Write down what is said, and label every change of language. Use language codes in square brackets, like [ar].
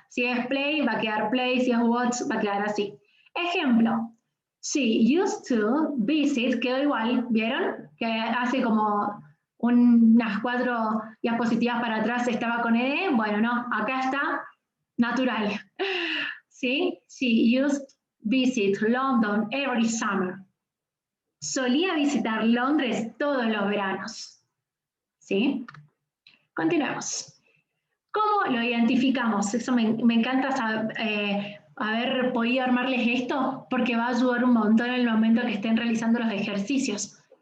[es] Si es play, va a quedar play, si es watch, va a quedar así. Ejemplo, [en] she used to visit, [es] quedó igual, ¿vieron? Que hace como unas 4 diapositivas para atrás estaba con ed, bueno, no, acá está natural. ¿Sí? [en] She used to visit London every summer. [es] Solía visitar Londres todos los veranos. ¿Sí? Continuemos. ¿Cómo lo identificamos? Eso me encanta haber podido armarles esto porque va a ayudar un montón en el momento que estén realizando los ejercicios.